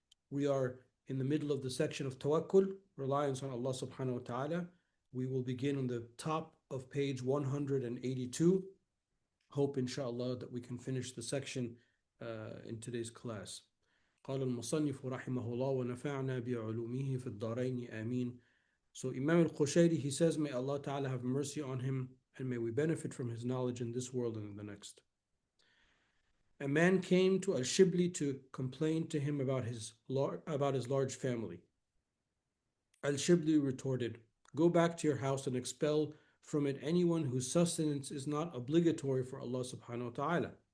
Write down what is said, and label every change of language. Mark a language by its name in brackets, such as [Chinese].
[English] We are in the middle of the section of Tawakkul, reliance on Allah subhanahu wa ta'ala. We will begin on the top of page 182. Hope inshallah that we can finish the section in today's class. [Arabic] قال المصنف رحمه الله ونفعنا بعلومه في الدارين آمين. [English] So Imam al-Qushayri, he says, may Allah Ta'ala have mercy on him and may we benefit from his knowledge in this world and in the next. A man came to Al-Shibli to complain to him about his large family. Al-Shibli retorted, go back to your house and expel from it anyone whose sustenance is not obligatory for Allah subhanahu wa ta'ala.